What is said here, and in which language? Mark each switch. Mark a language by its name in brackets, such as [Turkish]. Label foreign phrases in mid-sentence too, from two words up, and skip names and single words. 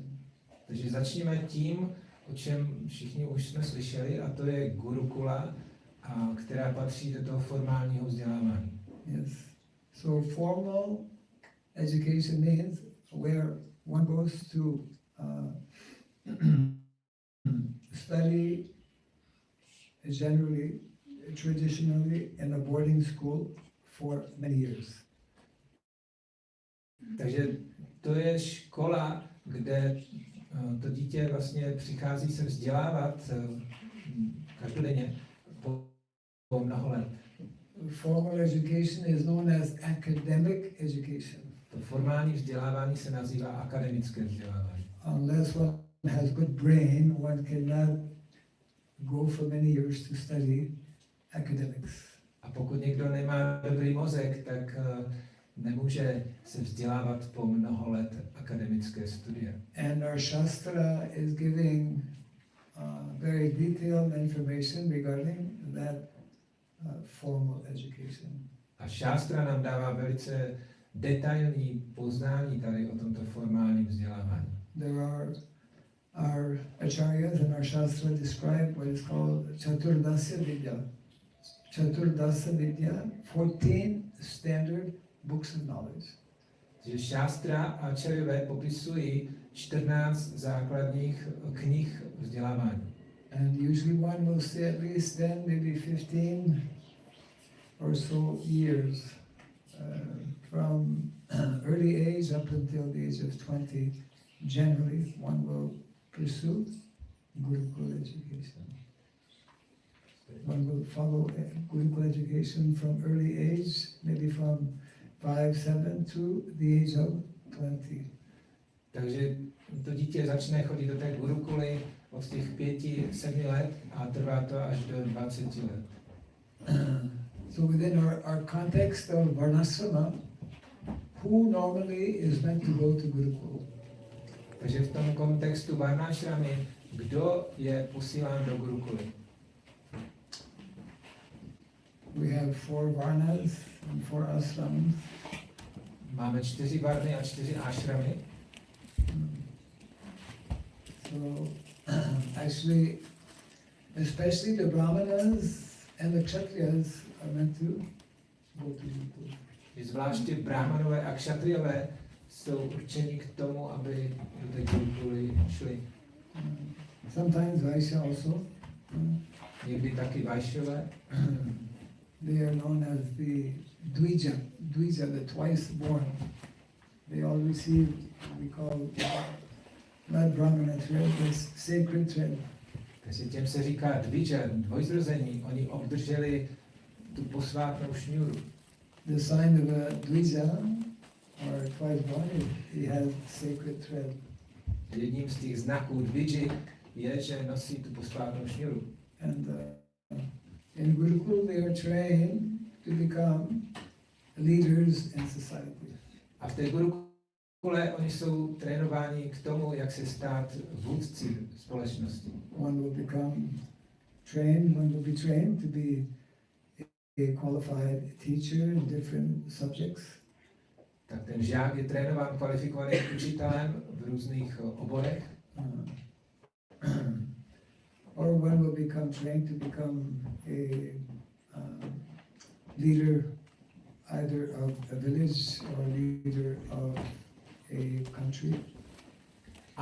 [Czech] Takže začněme tím, o čem všichni už jsme slyšeli, a to je Gurukula, která patří do toho formálního vzdělávání. [English] Yes. So formal education means where one goes to study generally, traditionally in a boarding school for many years. [Czech] Takže to je škola, kde to dítě vlastně přichází se vzdělávat každodenně po mnoho let. [English] Formal education is known as academic education. [Czech] To formální vzdělávání se nazývá akademické vzdělávání. [English] Unless one has good brain, one cannot go for many years to study academics. [Czech] A pokud někdo nemá dobrý mozek, tak nemůže se vzdělávat po mnoho let akademické studie. [English] And our Shastra is giving very detailed information regarding that formal education. [Czech] A šástra nám dává velice detailní poznání tady o tomto formálním vzdělávání. [English] There are our acharyas and our Shastra describe what is called [Sanskrit] Chaturdasya Vidya. Chaturdasya Vidya, [English] 14 standard books of knowledge. [Czech] Takže šástra a acharyové popisují 14 základních knih vzdělávání. [English] And usually one will say at least then maybe 15 or so years from early age up until the age of 20. Generally, one will pursue Gurukula education. One will follow Gurukula education from early age, maybe from 5, 7 to the age of 20. [Czech] Takže to dítě začne chodit do té Gurukuly od těch 5, 7 let a trvá to až do 20 let. [English] So within our context of Varnasrama, who normally is meant to go to Gurukula? [Czech] Takže v tom kontextu Varnášramy, kdo je posílán do Gurukuly? [English] We have 4 Varnas and 4 ashrams. [Czech] Máme 4 varny a 4 ashramy. [English] So actually, especially the Brahmanas and the Kshatriyas are meant to go to Gurukula. [Czech] Zvláště brahmanové a kšatriové jsou určeni k tomu, aby do té Gurukuly šli. [English] Sometimes Vaishya also. [Czech] Někdy taky vajšové. [English] They are known as the Dvija, the twice born. They all receive what we call not Brahmana thread, but sacred thread. [Czech] Takže těm se říká dvija, dvojzrození. Oni obdrželi tu posvátnou šňůru. [English] The sign of a Dvija, or twice born, he has sacred thread. [Czech] Jedním z těch znaků dviji je, že nosí tu posvátnou šňůru. [English] And in Gurukul they are trained to become leaders in society. [Czech] A v té Gurukule oni jsou trénováni k tomu, jak se stát vůdci společnosti. [English] One will be trained to be a qualified teacher in different subjects. [Czech] Tak ten žák je trénován kvalifikovaným učitelem v různých oborech. [English] Or one will become trained to become a leader either of a village or leader of a country.